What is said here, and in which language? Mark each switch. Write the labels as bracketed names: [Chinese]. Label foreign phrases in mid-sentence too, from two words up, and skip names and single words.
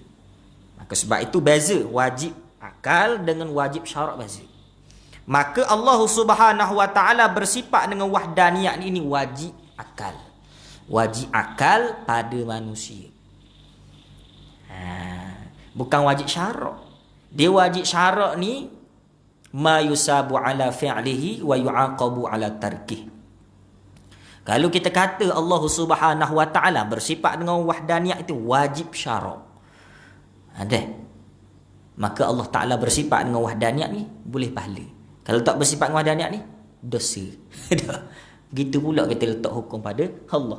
[Malay] Maka sebab itu beza wajib akal dengan wajib syarak beza. Maka [Arabic] الله سبحانه وتعالى [Malay] bersifat dengan wahdaniyah ini wajib akal. Wajib akal pada manusia. Bukan wajib syarak. Dia wajib syarak ni [Arabic] ما يثاب على فعله ويعاقب على تركه. [Malay] Kalau kita kata [Arabic] الله سبحانه وتعالى [Malay] bersifat dengan wahdaniyah itu wajib syarak. Maka [Arabic] الله تعالى [Malay] bersifat dengan wahdaniyah ni boleh pahala. Kalau tak bersifat dengan wahdaniyah ni dosa. Begitu pula kita letak hukum pada Allah.